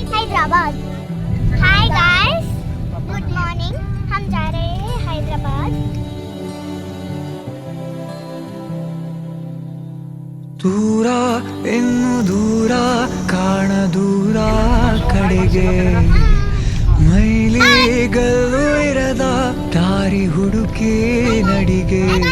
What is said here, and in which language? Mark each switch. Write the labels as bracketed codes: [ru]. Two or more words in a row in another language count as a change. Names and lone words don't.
[en] हैदराबाद। hi guys, good morning. [hi] हम जा रहे हैं हैदराबाद। [kn] ದೂರ ಇನ್ನು ದೂರ ಕಾಣ ದೂರ ಕಡೆಗೆ ಮೈಲಿಗಲ್ಲು ಇರದ ದಾರಿ ಹುಡುಕಿ ನಡಿಗೆ